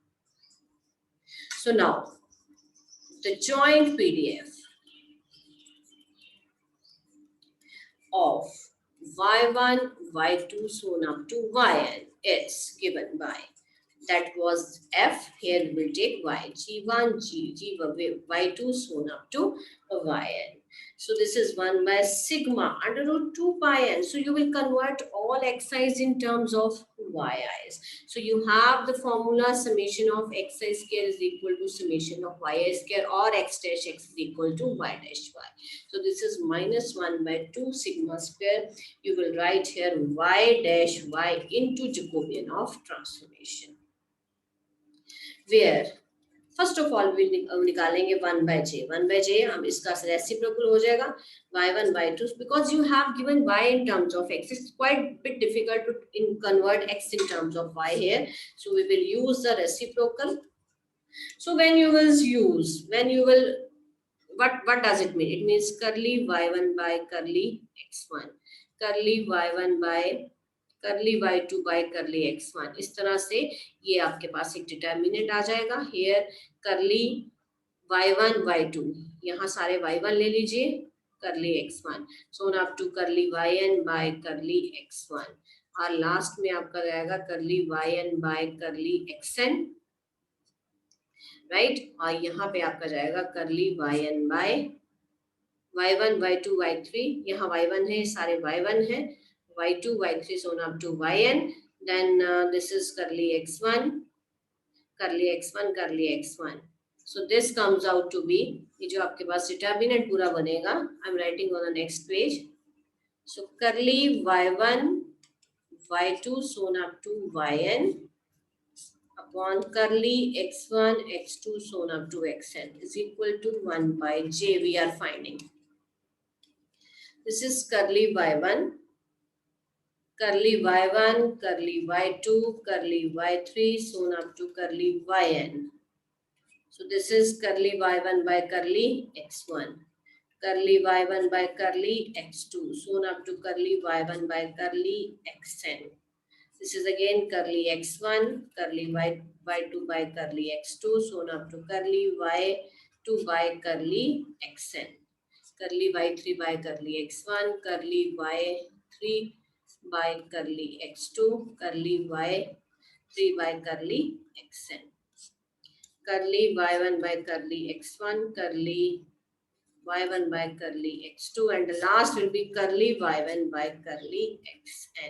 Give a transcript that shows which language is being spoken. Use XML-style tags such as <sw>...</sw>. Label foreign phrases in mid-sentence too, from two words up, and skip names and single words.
<en>So now the joint PDF of y1, y2, so on up to yn is given by, that was f, here we will take y, g1, y2, so on up to yn. So this is 1 by sigma under root 2 pi n. So you will convert all xi's in terms of yi's. So you have the formula summation of xi square is equal to summation of yi square, or x dash x is equal to y dash y. So this is minus 1 by 2 sigma square. You will write here y dash y into Jacobian of transformation. Where first of all we निकालेंगे 1 by j. 1 by j</en> <hi>हम इसका reciprocal हो जाएगा y1 y2,</hi> <en>because you have given y in terms of x. It's quite bit difficult to convert x in terms of y here. So we will use the reciprocal. So when you will what does it mean? It means curly y1 by curly x1, curly y1 by curly y2 by curly x1.</en> <hi>इस तरह से ये आपके पास एक डिटर्मिनेंट आ जाएगा.</hi> <en>Here curly y1 y2,</en> <hi>यहाँ सारे y1 ले लीजिए,</hi> <en>curly x1, so on up to curly yn by curly x1,</en> <hi>और लास्ट में आपका जाएगा</hi> <en>curly yn by curly xn, राइट.</en> <hi>और यहाँ पे आपका जाएगा</hi> <en>curly yn by y1 y2 y3,</en> <hi>यहाँ y1 है, सारे y1 है, y2 y3,</hi> <en>so on up to yn. Then this is curly x1, curly x1, curly x1. So this comes out to be,</en> <hi>ये जो आपके पास डिटर्मिनेंट पूरा बनेगा,</hi> <en>I'm writing on the next page. So curly y1 y2, so on up to yn upon curly x1 x2, so on up to xn is equal to 1 by j. We are finding this is curly y1, curly y1, curly y2, curly y3, so on up to curly yn. So this is curly y1 by curly x1, curly y1 by curly x2, so on up to curly y1 by curly xn. This is again curly x1, curly y2 by curly x2, so on up to curly y2 by curly xn, curly y3 by curly x1, curly y3 by curly x2, curly y3 by curly xn, curly y1 by curly x1, curly y1 by curly x2, and the last will be curly y1 by curly xn.</en>